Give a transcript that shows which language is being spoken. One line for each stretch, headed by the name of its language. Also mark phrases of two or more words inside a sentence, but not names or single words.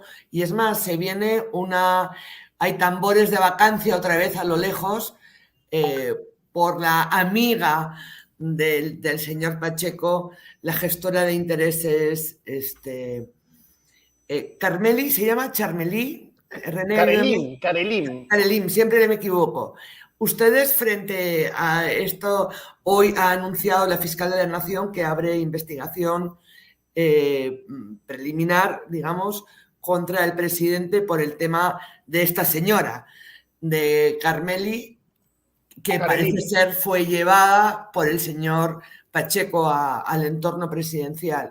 Spanish: Y es más, se viene hay tambores de vacancia otra vez a lo lejos por la amiga del señor Pacheco, la gestora de intereses, Carmeli, ¿se llama Charmelí? Carelim. Carelim, siempre me equivoco. Ustedes, frente a esto, hoy ha anunciado la fiscal de la Nación que abre investigación preliminar, digamos, contra el presidente por el tema de esta señora, de Carmeli, que parece ser fue llevada por el señor Pacheco al entorno presidencial.